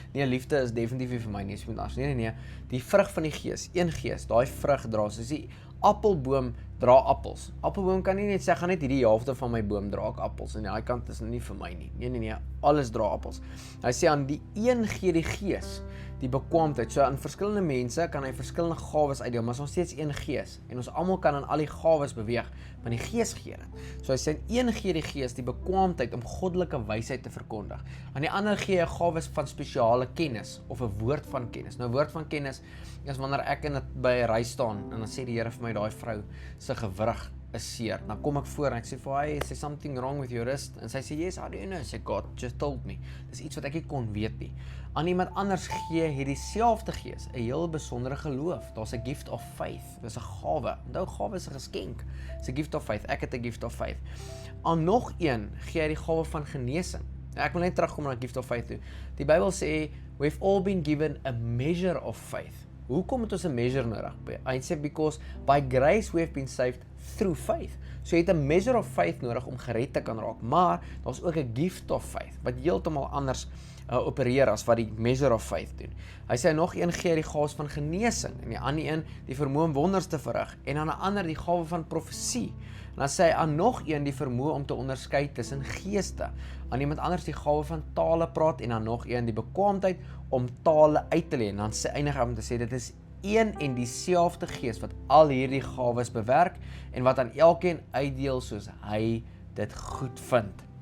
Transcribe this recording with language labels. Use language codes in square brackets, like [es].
[af] Nee, liefde is definitief nie vir my nie, is vir iemand anders. Nee, die vrug van die Gees, 1 Gees, daai vrug dra, soos die appelboom dra appels. Appelboom kan nie net sê, gaan net hierdie helfte van my boom dra ek appels, en die kant is nie vir my nie. Nee, alles dra appels. Hy sê aan die een gee die Gees, die bekwaamheid. So aan verskillende mense kan hy verskillende gawes uitdeel, maar is nog steeds een Gees. En ons almal kan aan al die gawes beweeg, want die Gees gee dit. So hy sê een gee die Gees die bekwaamheid om goddelike wysheid te verkondig. Aan die ander gee hy gawes van spesiale kennis of 'n woord van kennis. Nou woord van kennis is wanneer ek by 'n ry staan en dan sê die Here vir my daai vrou se gewrig is seer. Dan kom ek voor en ek sê vir haar, [en] is there something wrong with your wrist? [af] En sy sê, [en] yes, how do you know? [af] Sy sê, [en] God just told me. [af] Dis iets wat ek nie kon weet nie. Aan iemand anders gee hierdie selfde Gees 'n heel besondere geloof. Daar's 'n gift of faith. Dis 'n gawe. Onthou, gawe is 'n geskenk. Dis 'n gift of faith. Ek het 'n gift of faith. Aan nog een gee hy die gawe van genesing. Ek wil net terugkom na gift of faith toe. Die Bybel sê, [en] we've all been given a measure of faith. [af] Hoekom het ons 'n measure nodig? Hy sê, [en] because by grace we have been saved through faith. [af] So jy het 'n measure of faith nodig om gered te kan raak, maar daar's ook 'n gift of faith, wat heeltemal anders opereer as wat die measure of faith doen. Hy sê nog een gee die gawes van genesing, en die ander een die vermoë om wonders te verrig, en aan 'n ander die gawe van profesie. En dan sê hy aan nog een die vermoë om te onderskei tussen geeste, aan iemand anders die gawe van tale praat, en aan nog een die bekwaamheid om tale uit te lê. En dan eindig hy om te sê dit is een en dieselfde Gees wat al hierdie gawes bewerk en wat aan elkeen uitdeel soos hy dit goed vind.